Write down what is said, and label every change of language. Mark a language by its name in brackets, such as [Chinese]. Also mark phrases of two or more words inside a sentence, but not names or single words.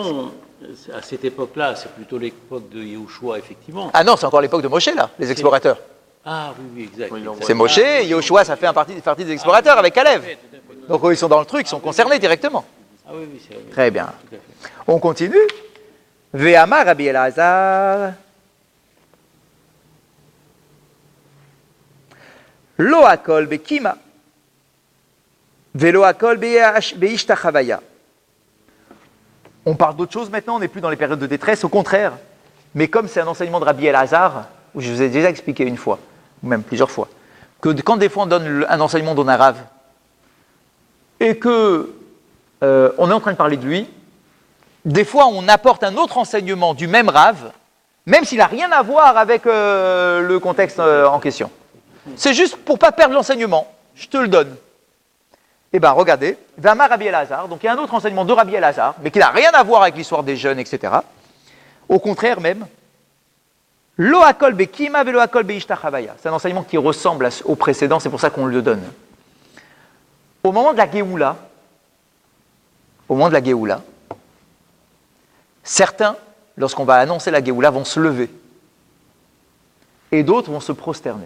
[French] Bon, à cette époque-là, c'est plutôt l'époque de Yehoshua, effectivement. Ah non, c'est encore l'époque de Moshe, là, les explorateurs. Ah oui, exact. C'est Moshe, et Yehoshua, ça fait partie des explorateurs avec Caleb. Donc ils sont dans le truc, ils sont concernés directement. Ah oui, c'est vrai. Très bien. Tout à fait. On continue. [Hebrew] ואמר רבי אלעזר, לא הכל בקימה. ולא הכל בהשתחוויה. [French] On parle d'autre chose maintenant, on n'est plus dans les périodes de détresse, au contraire. Mais comme c'est un enseignement de Rabbi Elazar, où je vous ai déjà expliqué une fois, ou même plusieurs fois, que quand des fois on donne un enseignement d'un rave, et que on est en train de parler de lui, des fois on apporte un autre enseignement du même rave, même s'il n'a rien à voir avec le contexte en question. C'est juste pour ne pas perdre l'enseignement, je te le donne. Eh bien, regardez, [Hebrew] ואמר רבי אלעזר, [French] donc il y a un autre enseignement de Rabbi Elazar, mais qui n'a rien à voir avec l'histoire des jeunes, etc. Au contraire même, [Hebrew] לא הכל בקימה ולא הכל בהשתחוויה. [French] C'est un enseignement qui ressemble au précédent, c'est pour ça qu'on le donne. Au moment de la Géoula, certains, lorsqu'on va annoncer la Géoula, vont se lever. Et d'autres vont se prosterner.